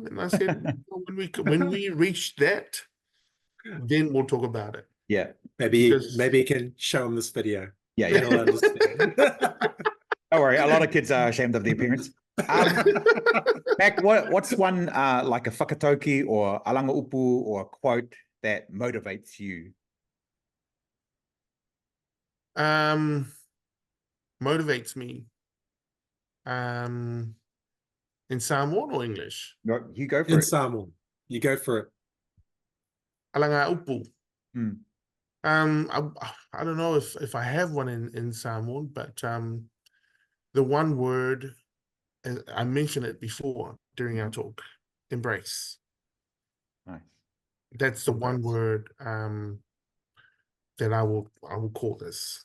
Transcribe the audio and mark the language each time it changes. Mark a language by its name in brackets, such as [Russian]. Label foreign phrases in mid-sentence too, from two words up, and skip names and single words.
[English] And I said, when we reach that, then we'll talk about it. Yeah. Maybe you can show him this video. Yeah. He'll understand. Don't worry, a lot of kids are ashamed of their appearance. Mac, what's one like a whakatauki or [Samoan] alanga upu [English] or a quote that motivates you? Motivates me. In Samoan or English? No, you go for In it. Samoan. You go for it. [Samoan] Alanga upu. Mm. [English] I don't know if I have one in Samoan, but the one word, I mentioned it before during our talk, embrace. Nice. That's the one word that I will call this.